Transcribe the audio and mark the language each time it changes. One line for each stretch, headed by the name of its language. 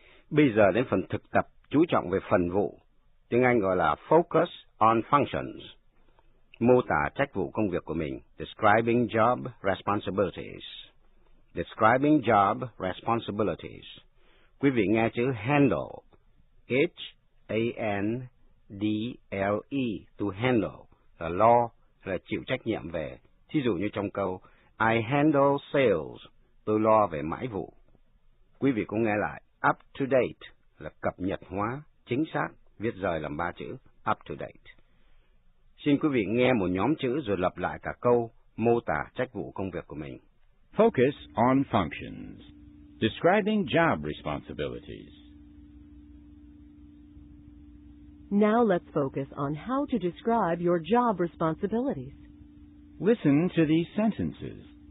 Vietnamese: Bây giờ đến phần thực tập chú trọng về phần vụ. Tiếng Anh gọi là
English: Focus on Functions.
Vietnamese: Mô tả trách vụ công việc của mình.
English: Describing job responsibilities. Describing job responsibilities.
Vietnamese: Quý vị nghe chữ handle. H-A-N-D-L-E. To handle là lo, là chịu trách nhiệm về. Thí dụ như trong câu
English: I handle sales.
Vietnamese: Tôi lo về mãi vụ. Quý vị cũng nghe lại up to date là cập nhật hóa, chính xác, viết rời làm 3 chữ up to date. Xin quý vị nghe một nhóm chữ rồi lặp lại cả câu mô tả trách vụ công việc của mình.
English: Focus on functions. Describing job responsibilities. Now let's focus on how to describe your job responsibilities. Listen to these sentences.